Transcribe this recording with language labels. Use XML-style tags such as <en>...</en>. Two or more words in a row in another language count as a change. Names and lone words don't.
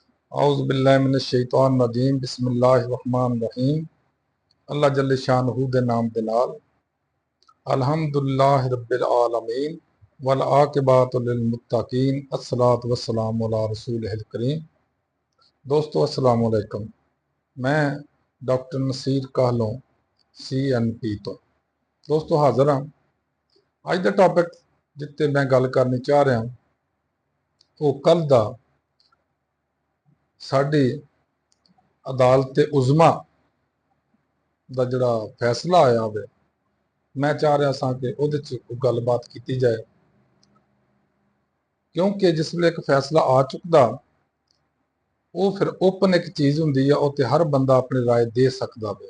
<ar>أعوذ بالله من الشيطان الرجيم بسم الله الرحمن الرحيم. الله جل شأنه</ar> <pa>دے نام دے نال</pa> <ar>الحمد لله رب العالمين والعاقبة للمتقين والصلاة والسلام على رسوله الكريم. दोस्तों السلام عليكم.</ar> <pa>میں ڈاکٹر نصیر کاہلوں CNP تو دوستو حاضر ہاں. اج دا ٹاپک جتے میں گل کرنی چاہ رہا ہوں وہ کل دا ساڈی عدالت عظمیٰ دا جیہڑا فیصلہ آیا وے، میں چاہ رہا سا کہ اوہدے چ گلبات کی جائے، کیونکہ جسلے ایک فیصلہ آ چکدا وہ پھر اوپن ایک چیز ہندی ہے، اتے ہر بندہ اپنی رائے دے سکدا وے.</pa>